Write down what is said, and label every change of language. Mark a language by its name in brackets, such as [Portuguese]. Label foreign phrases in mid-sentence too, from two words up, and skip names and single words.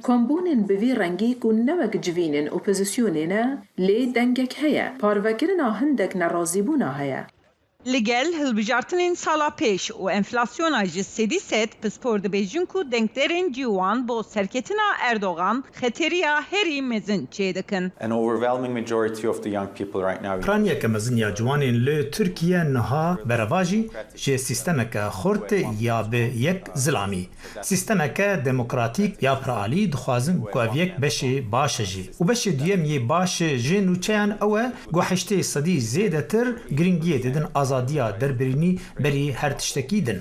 [Kurdish] Kombûnên bi vê rengî ku ne wek civînên opozisyonê ne, lê dengek heye, parvekirina hindek nerazîbûna heye. Li gel hilbijartinên sala pêş û enflasyona ji sedî set pispor dibêjin ku denkderên ciwan bo serketina Erdogan xeteriya herî mezin çê dikin. [English] An overwhelming majority of the young people right now. [Kurdish] Piraniyeke mezin ya ciwanên li Tirkiye niha bereva jî ji sistemeke xurt ya bi yek zilamî. Sistemeke demokratîk ya piralî dixwazin ku ev yek beşê baş e jî. û beşê duyem yê baş jê nûçeyan ew e ku heştê sedî zêdetir giringiyê didin azadiya derbirînî berî her tiştekî din.